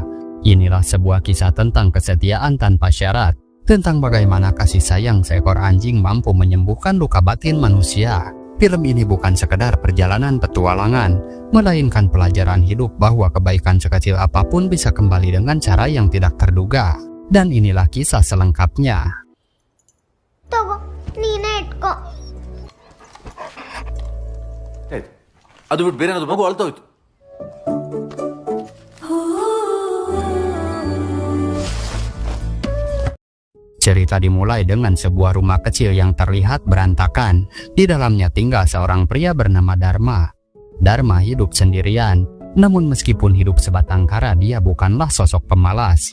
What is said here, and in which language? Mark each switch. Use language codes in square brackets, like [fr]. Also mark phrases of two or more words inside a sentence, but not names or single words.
[id] Inilah sebuah kisah tentang kesetiaan tanpa syarat, tentang bagaimana kasih sayang seekor anjing mampu menyembuhkan luka batin manusia. Film ini bukan sekedar perjalanan petualangan, melainkan pelajaran hidup bahwa kebaikan sekecil apapun bisa kembali dengan cara yang tidak terduga. Dan inilah kisah selengkapnya. [kn] ತಗೋ ನೀನೇ ಇಟ್ಕೋ. ಅದು ಬಿಟ್ಟು ಬೇರೆ ಏನಾದ್ರು ಮಗು ಅಳ್ತಾ ಹೋಯ್ತು. [id] Cerita dimulai dengan sebuah rumah kecil yang terlihat berantakan. Di dalamnya tinggal seorang pria bernama Dharma. Dharma hidup sendirian, namun meskipun hidup sebatang kara, dia bukanlah sosok pemalas.